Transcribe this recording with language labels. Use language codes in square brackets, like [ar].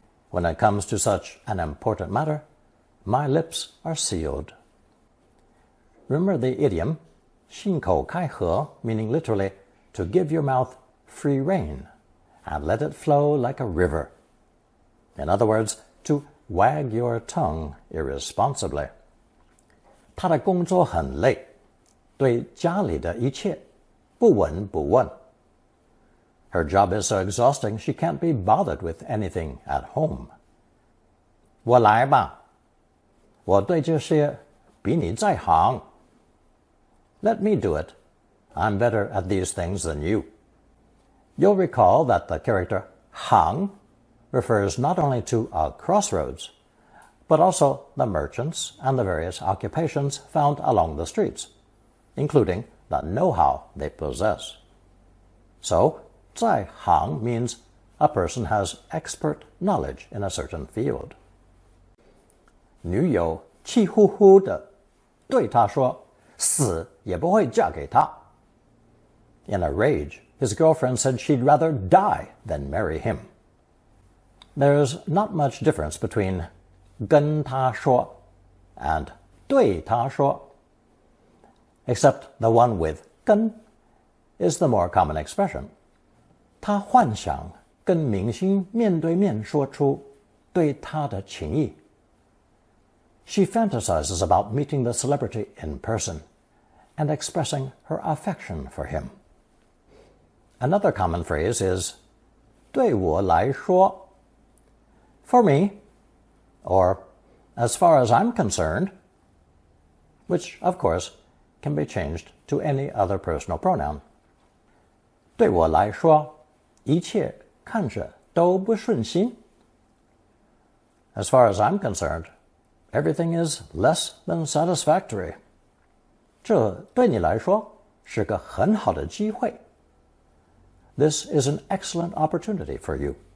[en] When it comes to such an important matter, my lips are sealed. Remember the idiom, 信口开河, meaning literally to give your mouth free rein and let it flow like a river. In other words, to wag your tongue irresponsibly. [zh] 他的工作很累，对家里的一切不闻不问。 [en] Her job is so exhausting she can't be bothered with anything at home. [zh] 我来吧，我对这些比你在行。 [en] Let me do it. I'm better at these things than you. You'll recall that the character 行 refers not only to a crossroads, but also the merchants and the various occupations found along the streets, including the know-how they possess. So, 在行 means a person has expert knowledge in a certain field. [zh] 女友气呼呼地对他说，死也不会嫁给他。 [en] In a rage, his girlfriend said she'd rather die than marry him. There's not much difference between [zh] 跟他说 [en] and [zh] 对他说, [en] except the one with 跟 is the more common expression. [zh] 他幻想跟明星面对面说出对他的情意。 [en] She fantasizes about meeting the celebrity in person and expressing her affection for him. Another common phrase is [zh] 对我来说 [en] for me, or as far as I'm concerned, which, of course, can be changed to any other personal pronoun. [zh] 对我来说，一切看着都不顺心。 [en] As far as I'm concerned, everything is less than satisfactory. [zh] 这对你来说是个很好的机会。 [en] This is an excellent opportunity for you.